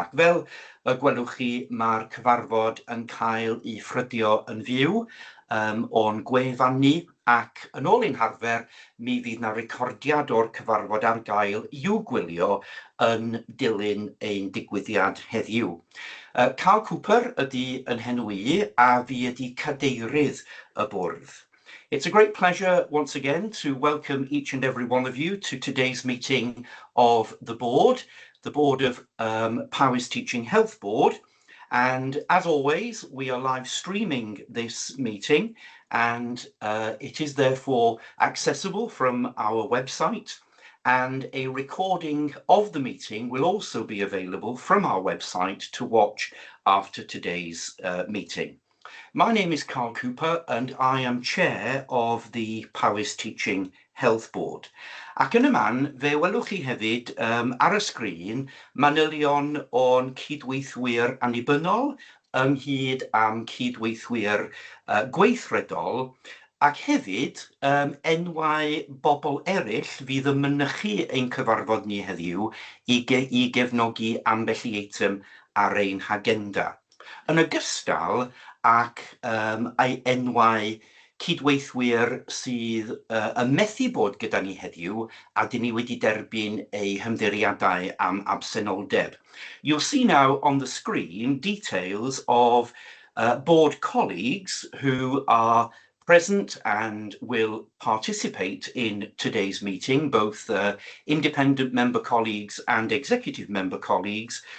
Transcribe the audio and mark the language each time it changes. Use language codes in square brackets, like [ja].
[cy] Ac fel y gwelwch chi, mae'r cyfarfod yn cael ei ffrydio yn fyw o'n gwefan ni, ac yn ôl ein harfer, mi fydd na recordiad o'r cyfarfod ar gael i'w gwylio yn dilyn ein digwyddiad heddiw. Carl Cooper ydy yn henw i, a fi ydy cadeirydd y bwrdd. [en] It's a great pleasure once again to welcome each and every one of you to today's meeting of the board of Powys Teaching Health Board. And as always, we are live streaming this meeting, and it is therefore accessible from our website. And a recording of the meeting will also be available from our website to watch after today's meeting. My name is Carl Cooper, and I am chair of the Powys Teaching Health Board. [cy] Ac yn y man, fe welwch chi hefyd ar y sgrin manylion o'n cydweithwyr annibynnol ynghyd am cydweithwyr gweithredol, ac hefyd enwau bobl eraill fydd yn mynychu ein cyfarfod ni heddiw i gefnogi ambell i eitem ar ein hagenda. Yn ogystal ac ei enwau cydweithwyr sydd yn methu bod gyda ni heddiw, a dyn ni wedi derbyn eu hymddiriadau am absenoldeb. [en] You'll see now on the screen details of board colleagues who are present and will participate in today's meeting, both independent member colleagues and executive member colleagues.